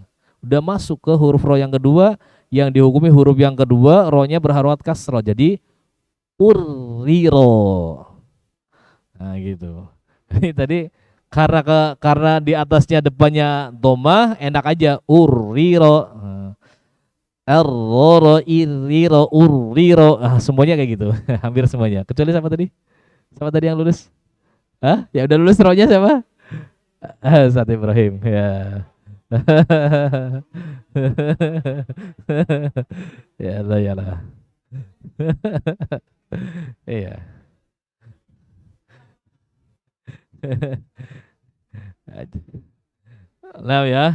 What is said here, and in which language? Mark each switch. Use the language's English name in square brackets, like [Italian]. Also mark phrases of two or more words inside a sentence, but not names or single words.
[Indonesian] Udah masuk ke huruf ro yang kedua, yang dihukumi huruf yang kedua ro-nya berharokat kasroh. Jadi urriro. Nah, gitu. Ini tadi karena di atasnya depannya dhammah, enak aja urriro. Erroro, irriro, urriro, semuanya kayak gitu. Hampir semuanya. Kecuali sama tadi? Sama tadi yang lulus? Hah? Ya udah lulus rohnya siapa? Ustaz Ibrahim, ya. [Arabic] يا الله، يا الله. [Indonesian] Iya. Nah ya.